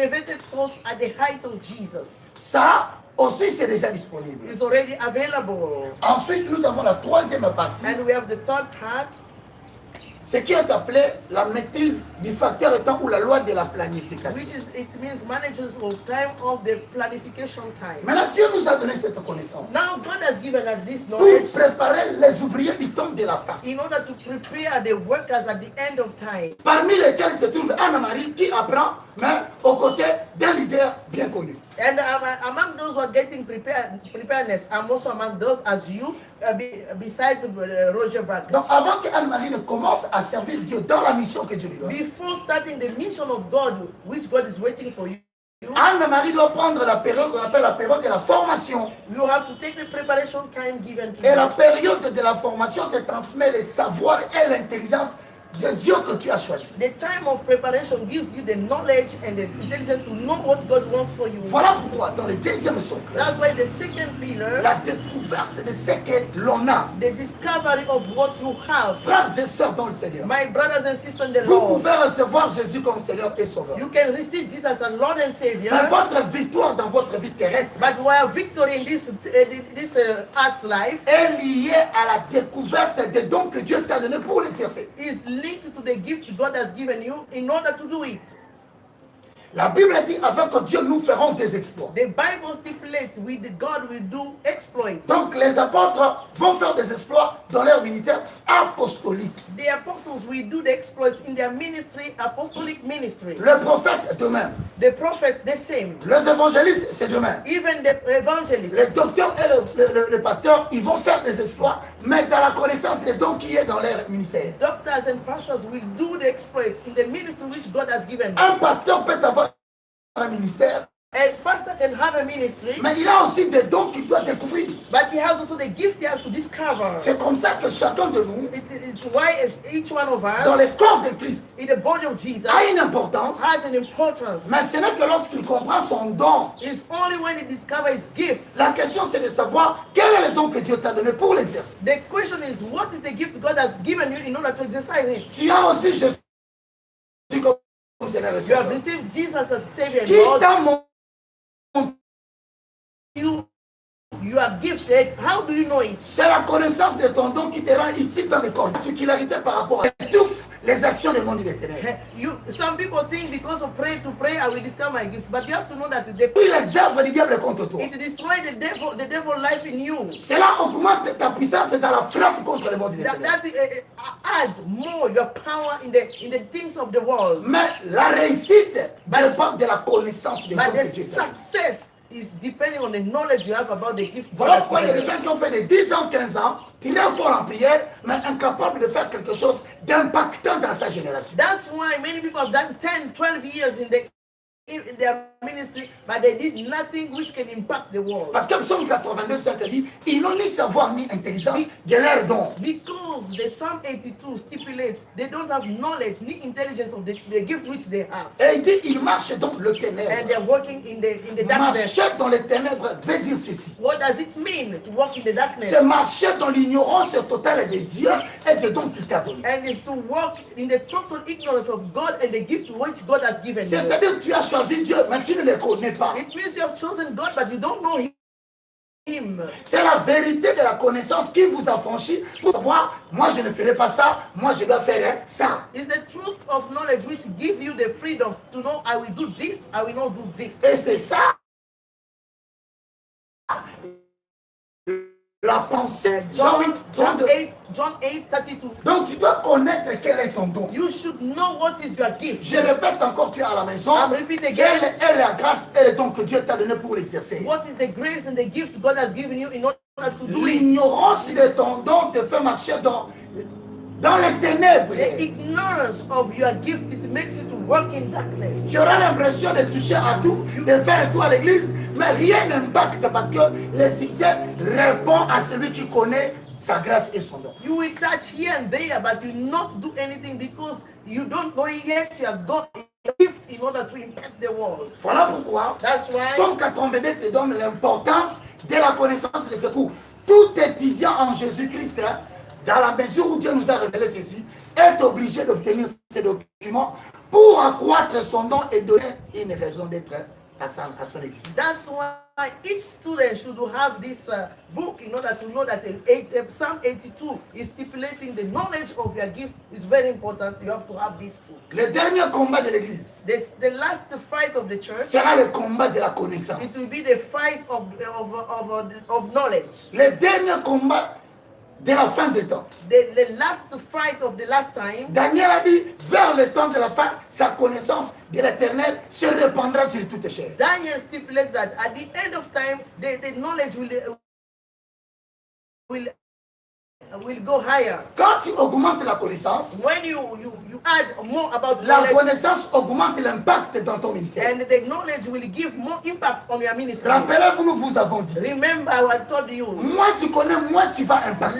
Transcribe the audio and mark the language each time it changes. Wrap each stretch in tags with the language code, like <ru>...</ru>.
<en>Elevated Thoughts at the Height of Jesus</en> <fr>Ça aussi c'est déjà disponible.</fr> <en>is already available.</en> <fr>Ensuite nous avons la troisième partie,</fr> <en>And we have the third part,</en> <fr>ce qui est appelé la maîtrise du facteur temps ou la loi de la planification.</fr> <en>which is, it means managers of time of the planification time.</en> <fr>Maintenant Dieu nous a donné cette connaissance</fr> <en>Now God has given us this</en> <fr>pour</fr> <en>knowledge</en> <fr>préparer les ouvriers du temps de la fin,</fr> <en>in order to prepare the workers at the end of time.</en> <fr>parmi lesquels se trouve Anna-Marie qui apprend, mais aux côtés d'un leader bien connu.</fr> <en>And among those who are getting preparedness, I'm also among those as you, besides Roger Baker.</en> <fr>Donc avant que Anne-Marie ne commence à servir Dieu dans la mission que Dieu lui donne,</fr> <en>Before starting the mission of God, which God is waiting for you,</en> <fr>Anne-Marie doit prendre la période qu'on appelle la période de la formation.</fr> <en>you have to take the preparation time given to</en> <fr>Et la</fr> <en>you.</en> <fr>période de la formation te transmet les savoirs et l'intelligence de Dieu que tu as choisi.</fr> <en>The time of preparation gives you the knowledge and the intelligence to know what God wants for you.</en> <fr>Voilà pourquoi dans le deuxième socle,</fr> <en>That's why the second pillar,</en> <fr>la découverte de ce que l'on a.</fr> <en>the discovery of what you have.</en> <fr>Frères et sœurs dans le Seigneur,</fr> <en>My brothers and sisters in the</en> <fr>vous</fr> <en>Lord,</en> <fr>pouvez recevoir Jésus comme Seigneur et Sauveur.</fr> <en>you can receive Jesus as Lord and Savior,</en> <fr>Mais votre victoire dans votre vie terrestre</fr> <en>but while victory in this earth life</en> <fr>est liée à la découverte des dons que Dieu t'a donnés pour l'exercer.</fr> <en>is linked to the gift God has given you in order to do it.</en> <fr>La Bible dit avec Dieu nous ferons des exploits.</fr> <en>The Bible stipulates with God will do exploits.</en> <fr>Donc les apôtres vont faire des exploits dans leur ministère apostolique.</fr> <en>The apostles will do the exploits in their ministry, apostolic ministry.</en> <fr>Le prophète de même.</fr> <en>The prophets, the same.</en> <fr>Les évangélistes, c'est de même.</fr> <en>Even the evangelists.</en> <fr>Les docteurs et les pasteurs, ils vont faire des exploits, mais dans la connaissance des dons qui est dans leur ministère.</fr> <en>Doctors and pastors will do the exploits in the ministry which God has given.</en> <fr>Un pasteur peut avoir un ministère,</fr> <en>A pastor can have a ministry,</en> <fr>mais il a aussi des dons qu'il doit découvrir.</fr> <en>but he has also the gift he has to discover.</en> <fr>C'est comme ça que chacun de nous,</fr> <en>It's why each one of</en> <fr>dans</fr> <en>us</en> <fr>le corps de Christ,</fr> <en>in the body of Jesus</en> <fr>a une importance,</fr> <en>has an importance.</en> <fr>mais ce n'est que lorsqu'il comprend son don.</fr> <en>It's only when he discovers his gift.</en> <fr>La question c'est de savoir quel est le don que Dieu t'a donné pour l'exercer.</fr> <en>The question is, what is the gift God has given you in order to exercise it?</en> <fr>Tu as aussi Jésus comme Seigneur et</fr> <en>You have</en> <fr>Sauveur.</fr> <en>received Jesus as Savior and</en> <fr>Qui</fr> <en>Lord.</en> <fr>t'a montré</fr> <en>You are gifted. How do you know it?</en> <fr>c'est la connaissance de ton don qui te rend utile dans le corps. Particularité par rapport à étouffe les actions du monde des ténèbres.</fr> <en>Some people think because of pray, I will discover my gift. But you have to know that the</en> <fr>Puis les œuvres du diable contre toi.</fr> <en>it destroys the devil life in you.</en> <fr>Cela augmente ta puissance dans la frappe contre le monde des</fr> <en>That,</en> <fr>ténèbres.</fr> <en>that adds more your power in the things of the world.</en> <fr>Mais la réussite dépend de la connaissance de</fr> <en>But the</en> <fr>que Dieu t'a donné.</fr> <en>success is depending on the knowledge you have about the gift.</en> <fr>Voilà pourquoi il y a des gens qui ont fait des 10 ans, 15 ans, très forts en prière, mais incapables de faire quelque chose d'impactant dans sa génération.</fr> <en>That's why many people have done 10, 12 years in their ministry, but they did nothing which can impact the world.</en> <fr>Parce que Psaume 82, 5 dit, ils n'ont ni savoir ni intelligence de leur don.</fr> <en>Because the Psalm 82 stipulates they don't have knowledge ni intelligence of the gift which they have.</en> <fr>Et il dit, ils marchent dans le</fr> <en>And ténèbre. they're working in the darkness.</en> <fr>Marcher dans les ténèbres veut dire ceci.</fr> <en>What does it mean to walk in the darkness?</en> <fr>C'est marcher dans l'ignorance totale de Dieu et de dons qu'il t'a donné.</fr> <en>And it's to walk in the total ignorance of God and the gift which God has given you.</en> <fr>C'est-à-dire que tu as choisi Dieu, mais tu ne le connais pas.</fr> <en>It means you have chosen God, but you don't know Him.</en> <fr>C'est la vérité de la connaissance qui vous affranchit pour savoir, moi je ne ferai pas ça, moi je dois faire ça.</fr> <en>It's the truth of knowledge which gives you the freedom to know I will do this, I will not do this.</en> <fr>Et c'est ça la pensée.</fr> <en>John 8, 32.</en> <fr>Donc tu dois connaître quel est ton don.</fr> <en>You should know what is your gift.</en> <fr>Je répète encore, tu es à la maison.</fr> <en>I'm repeating</en> <fr>Quelle</fr> <en>again.</en> <fr>est la grâce et le don que Dieu t'a donné pour l'exercer?</fr> <en>What is the grace and the gift God has given you in order to do it?</en> <fr>L'ignorance de ton don te fait marcher dans les ténèbres.</fr> <en>The ignorance of your gift, it makes you to work in darkness.</en> <fr>Tu auras l'impression de toucher à tout, de faire tout à l'église, mais rien n'impacte parce que le succès répond à celui qui connaît sa grâce et son don.</fr> <en>You will touch here and there, but you not do anything because you don't know yet you have got a gift in order to impact the world.</en> <fr>Voilà pourquoi</fr> <en>That's why</en> <fr>Psaume 82 te donne l'importance de la connaissance des secours. Tout étudiant en Jésus-Christ, dans la mesure où Dieu nous a révélé ceci, est obligé d'obtenir ces documents pour accroître son don et donner une raison d'être à son existence.</fr> <en>that's why each student should have this book in order to know that Psalm 82 is stipulating the knowledge of your gift is very important. You have to have this book.</en> <fr>Le dernier combat de l'Église</fr> <en>The last fight of the church,</en> <fr>sera le combat de la connaissance.</fr> <en>it will be the fight of knowledge.</en> <fr>Le dernier combat de la fin des temps.</fr> <en>The last fight of the last time.</en> <fr>Daniel a dit, vers le temps de la fin, sa connaissance de l'Éternel se répandra sur toutes les chairs.</fr> <en>Daniel stipulates that at the end of time, the knowledge will go higher.</en> <fr>Quand tu augmentes la connaissance,</fr> <en>When you add more about</en> <fr>la</fr> <en>knowledge,</en> <fr>connaissance augmente l'impact dans ton ministère.</fr> <en>and the knowledge will give more impact on your ministry.</en> <fr>Rappelez-vous, nous vous avons dit,</fr> <en>Remember, I told you,</en> <fr>moins tu connais, moins tu vas impacter.</fr>